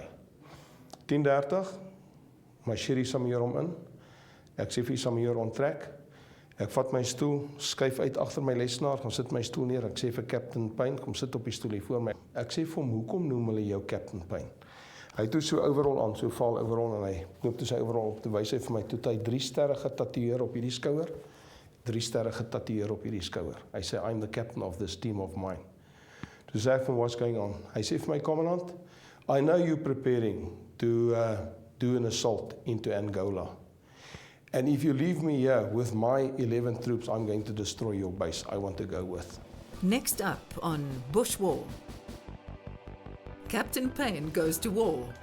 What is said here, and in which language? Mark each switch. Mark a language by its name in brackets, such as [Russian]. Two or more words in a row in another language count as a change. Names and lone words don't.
[Afrikaans] 10:30, marcheer die samajor hom in, ek sê vir die samajor onttrek, ek vat my stoel, skuif uit agter my lesenaar, gaan sit my stoel neer, ek sê vir Captain Payne, kom sit op die stoel hier voor my. Ek sê vir hom, hoekom noem hulle jou Captain Payne? Hy het toe so overall aan, so vaal overall, en hy knoop toe sy overall op, toe wys hy vir my, toe hy 3 sterre getatoeëer op hierdie skouer, 3 sterre getatoeëer op hierdie skouer. Hy sê, [English] I'm the captain of this team of mine. [Afrikaans] Toe sê ek van, [English] what's going on? [Afrikaans] Hy sê vir my, [English] commandant, I know you're preparing to do an assault into Angola. And if you leave me here with my 11 troops, I'm going to destroy your base. I want to go with. Next up on BushWar. Captain Payne goes to war.